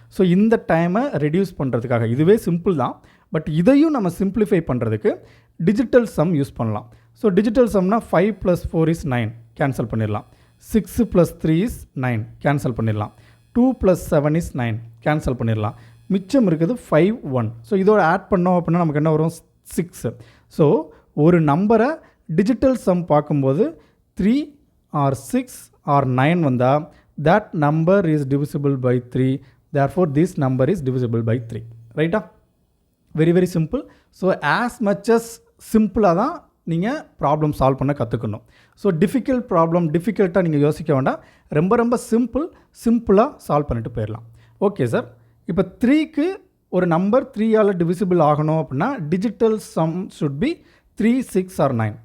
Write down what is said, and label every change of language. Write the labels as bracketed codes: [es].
[ta] So இந்த டைமை reduce பண்ணுறதுக்காக இதுவே சிம்பிள் தான், பட் இதையும் நம்ம சிம்பிளிஃபை பண்ணுறதுக்கு டிஜிட்டல் சம் யூஸ் பண்ணலாம். ஸோ டிஜிட்டல் சம்னா 5 + 4 is 9 கேன்சல் பண்ணிடலாம், 6 + 3 is 9 கேன்சல் பண்ணிடலாம், 2 + 7 is 9 கேன்சல் பண்ணிடலாம், மிச்சம் இருக்குது 5 1. ஸோ இதோட ஆட் பண்ணோம் அப்படின்னா நமக்கு என்ன வரும்? 6. ஸோ ஒரு நம்பரை டிஜிட்டல் சம் பார்க்கும்போது 3 ஆர் 6 ஆர் 9 வந்தால் [en] that number is divisible by 3, [ta] therefore this number is divisible by 3, ரைட்டா? Very very simple. So as much as சிம்பிளாக தான் நீங்கள் ப்ராப்ளம் சால்வ் பண்ண கற்றுக்கணும். ஸோ டிஃபிகல்ட்டாக நீங்கள் யோசிக்க வேண்டாம். ரொம்ப ரொம்ப சிம்பிளாக சால்வ் பண்ணிட்டு போயிடலாம். ஓகே சார், இப்போ 3க்கு ஒரு நம்பர் 3ஆல் டிவிசிபிள் ஆகணும் அப்படின்னா digital some should be 3 6 R 9.